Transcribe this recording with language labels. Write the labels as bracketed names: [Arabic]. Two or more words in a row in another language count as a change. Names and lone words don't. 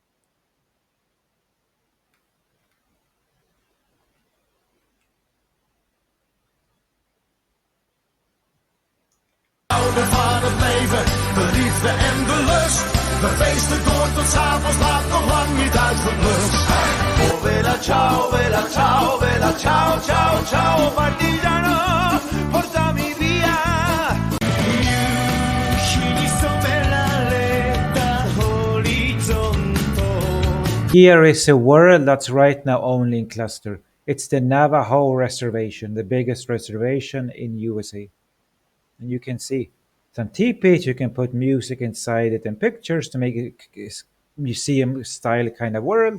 [Dutch] De vader leven, de liefde en de lust. We feesten door tot 's avonds laat, nog lang niet uitgeblust. [Italian] Oh, vela ciao, vela ciao, vela ciao, ciao, ciao, partigiano, portami via. [English] Here is a world that's right now only in Cluster. It's the Navajo Reservation, the biggest reservation in USA. And you can see some teepees. You can put music inside it and pictures to make it museum style kind of world.